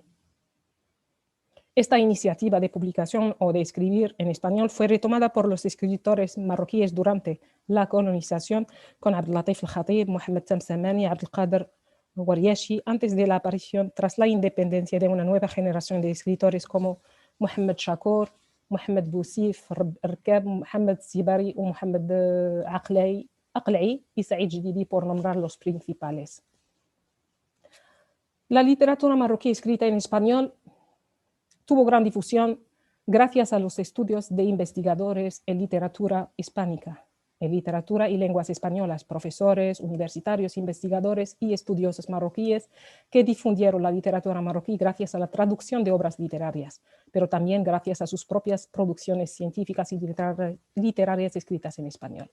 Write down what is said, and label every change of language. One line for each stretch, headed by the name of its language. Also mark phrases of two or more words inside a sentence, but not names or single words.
Spanish: Esta iniciativa de publicación o de escribir en español fue retomada por los escritores marroquíes durante la colonización con Abdelatif al-Khatib, Mohamed Tamsamani, Abdelkader Waryashi, antes de la aparición, tras la independencia, de una nueva generación de escritores como Mohamed Shakur, Mohamed Boussif, Rkab, Mohamed Sibari o Mohamed Aqla'i y Saïd Jadidi, por nombrar los principales. La literatura marroquí escrita en español tuvo gran difusión gracias a los estudios de investigadores en literatura hispánica, en literatura y lenguas españolas, profesores, universitarios, investigadores y estudiosos marroquíes que difundieron la literatura marroquí gracias a la traducción de obras literarias, pero también gracias a sus propias producciones científicas y literarias escritas en español.